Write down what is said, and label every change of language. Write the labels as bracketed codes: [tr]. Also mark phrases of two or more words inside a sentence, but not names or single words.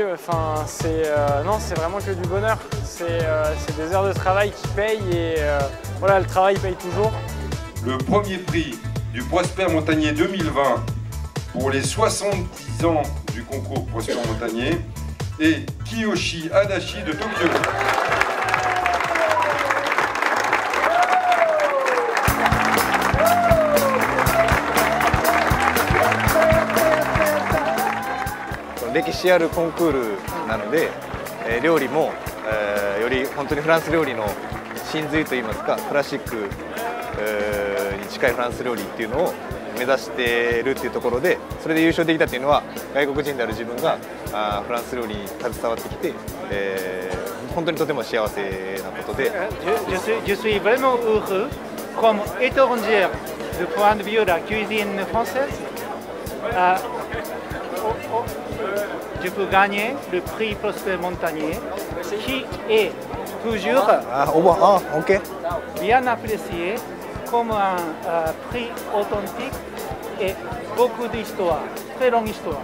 [fr] Enfin, non, c'est vraiment que du bonheur. C'est des heures de travail qui payent et voilà, le travail paye toujours. Le premier prix du Prosper Montagnier 2020 pour les 70 ans du concours Prosper Montagnier est Kiyoshi Adachi de Tokyo. [ja] 歴史あるコンクールなので、料理も、より本当にフランス料理の真髄といいますか、クラシックに近いフランス料理っていうのを目指しているっていうところで、それで優勝できたっていうのは外国人である自分がフランス料理に携わってきて、本当にとても幸せなことで。 [fr] Je suis vraiment heureux comme étranger du point de vue de la cuisine française. Je peux gagner le prix Prosper Montagnier, qui est toujours bien apprécié comme un prix authentique et beaucoup d'histoire, très longue histoire.